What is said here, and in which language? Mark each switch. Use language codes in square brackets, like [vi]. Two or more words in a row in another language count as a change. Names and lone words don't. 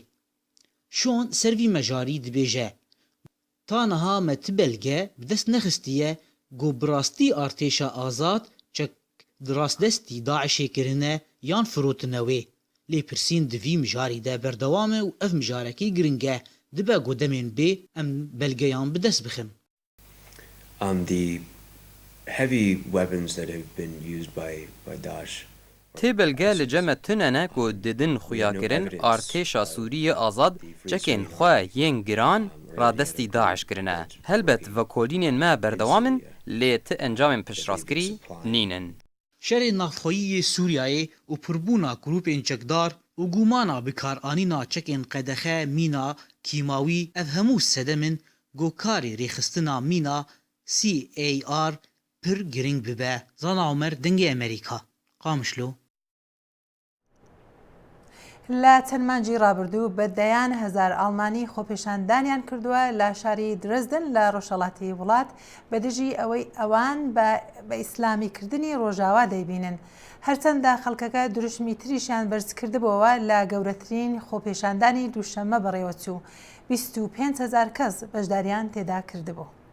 [ku] Şon servî me jarî dibêje taniha me ti belge bi dest nexistiye ku bi rastî artêşa azad çek di rastdestî Daişê kirine yan firotine wê. Lê pirsîn di vî mijarî de berdewam e û ev mijarekî giring e, dibe ku demên bê em belgeyan bi dest bixin. [en] The heavy weapons that have been used by Daesh. [ku] Tê belge li ceme tunene ku didin xuyakirin artêşa Sûriyê azad çekên xwe yên giran radestî Daeş kirine. Helbet vekolînên me berdewamin lê ti encamên piştrastkirî nînin. Şerê navxweyî Sûriyayê û pirbûna grûpên çekdar û gumana bikaranîna çekên qedexe mîna kîmawî ev hemû sedemin gokarê rêxistina mîna CAR pir giring bibe. Zana Umer dengê Amerîka. Qamişlo. [ckb] لە تەنمانجی ڕابردوو بەدەیان هەزار ئەڵمانی خۆپێشاندانیان کردووە لە شاری درزدن لە ڕۆژهەڵاتی وڵات بەدژی ئەوەی ئەوان بە ئیسلامیکردنی ڕۆژاوا دەیبینن. هەرچەندە خەڵکەکە دروشمی تریشیان بەرز کردبەوە لە گەورەترین خۆپێشاندانی دووشەممە بەڕێوەچوو 25,000 کەس بەشداریان تێدا کردبوو.